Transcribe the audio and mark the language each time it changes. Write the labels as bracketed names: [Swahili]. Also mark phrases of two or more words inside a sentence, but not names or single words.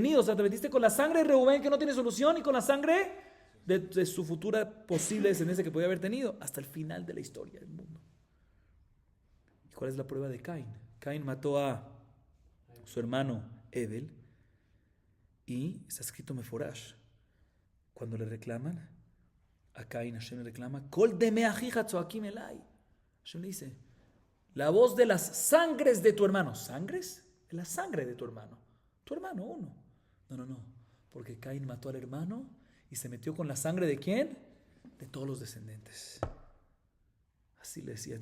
[Spanish] O sea, te metiste con la sangre de Reubén que no tiene solución y con la sangre de su futura posible descendencia que podía haber tenido hasta el final de la historia del mundo. ¿Y cuál es la prueba de Caín? Caín mató a su hermano Ebel y está escrito Meforash. Cuando le reclaman a Caín, Hashem le reclama, [Hebrew] קול דמי אחיך צועקים אלי. [Spanish] Hashem le dice, la voz de las sangres de tu hermano. ¿Sangres? La sangre de tu hermano. Tu hermano, uno. No. Porque Caín mató al hermano y se metió con la sangre ¿de quién? De todos los descendientes. Así le decían.